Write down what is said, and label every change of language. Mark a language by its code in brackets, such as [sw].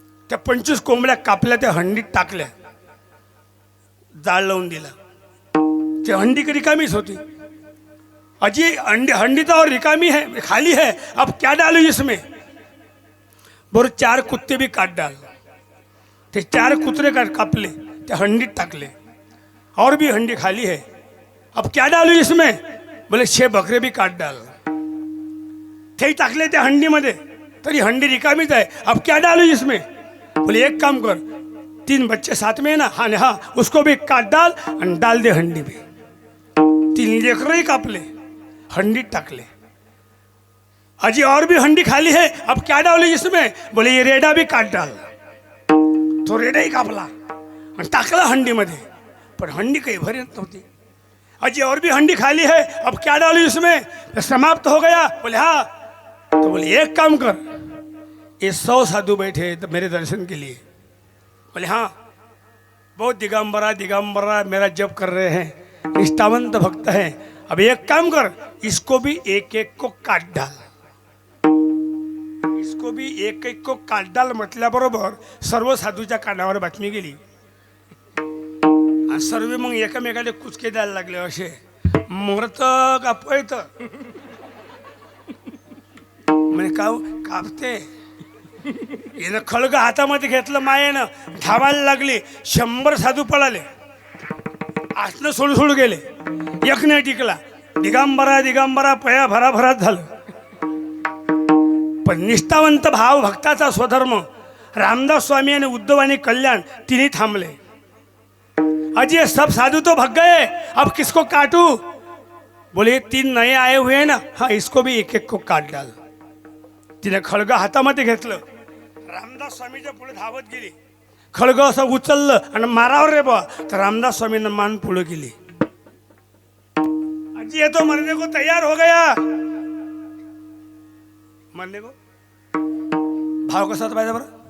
[mr] त्या 25 कोंबड्या कापल्या, त्या हंडीत टाकल्या, जाळ लावून दिला. ती हंडी रिकामीच होती. [hi] अजी हंडी तो और रिकामी है, खाली है, अब क्या डालू इसमें? बोल 4 कुत्ते भी काट डाल। [mr] ते 4 कुत्रे कापले, ते हंडीत टाकले, [hi] और भी हंडी खाली है, अब क्या डालू इसमें? बोले 6 बकरे भी काट डाल। [mr] ते टाकले त्या हंडीमध्ये, तरी हंडी रिकामीच आहे, [hi] अब क्या डालू इसमें? बोले एक काम कर, 3 बच्चे साथ में है ना, हाँ हाँ, उसको भी काट डाल और डाल दे हंडी में। [mr] 3 लेकरही कापले, हंडीत टाकले। [hi] अजी और भी हंडी खाली है, अब क्या डालू इसमें? बोले ये रेडा भी काट डाल। [mr] तो रेडाही कापला आणि टाकला हंडीमध्ये, पण हंडी काही भरत नव्हती। [hi] अजी और भी हंडी खाली है, अब क्या डालू इसमें? तो समाप्त हो गया। बोले हाँ, तो बोले एक काम कर, ये 100 साधु बैठे तो मेरे दर्शन के लिए। बोले हाँ, बहुत दिगंबरा दिगंबरा मेरा जप कर रहे हैं, निष्ठावंत भक्त हैं, अब एक काम कर, इसको भी एक एक को काट डाल। इसको भी एक एक को काट डाल [mr] म्हटल्याबरोबर सर्व साधूच्या कानावर बातमी गेली आणि सर्व मग एकमेकाला कुचके द्यायला लागले, असे मरत का पळत म्हणे कापते। यानं खळग हातामध्ये घेतलं, मायेनं धावायला लागली, 100 साधू पळाले, आसनं सोडू सोडू गेले, एक नाही टिकला, दिगंबरा दिगंबरा पया भराभरात झालं। पण निष्ठावंत भाव भक्ताचा स्वधर्म रामदास स्वामी आणि उद्धव आणि कल्याण तिन्ही थांबले। [hi] अजी सब साधु तो भग गए, अब किसको काटू? बोले 3 नए आए हुए हैं ना, हाँ इसको भी एक एक को काट डाल। [mr] तिने खळग हातामध्ये घेतलं, रामदास स्वामीच्या पुढे धावत गेली, खळग असं उचललं आणि मारावर रे बा, तर रामदास स्वामींना मान पुढे गेली। [hi] अजी ये तो मरने को तैयार हो गया। मरने को [mr] भाव कसा पाहिजे बरं?